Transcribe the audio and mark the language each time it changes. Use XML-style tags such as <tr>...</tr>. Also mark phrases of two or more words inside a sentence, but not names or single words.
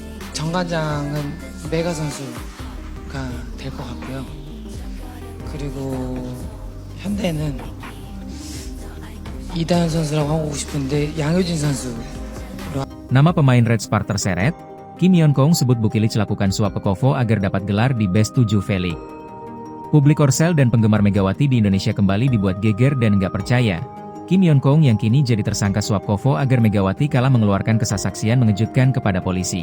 <ko>정관장은 메가 선수가 될 것 같고요. 그리고 현대는 이다현 선수라고 하고 싶은데 양효진 선수.</ko> <id>Nama pemain Red Spark terseret, Kim Yeon Kong sebut Bukilic lakukan suap ke Kovo agar dapat gelar di Best 7 V-League. Publik Korsel dan penggemar Megawati di Indonesia kembali dibuat geger dan nggak percaya. Kim Yeon Kong yang kini jadi tersangka suap Kovo agar Megawati kalah mengeluarkan kesaksian mengejutkan kepada polisi.</id>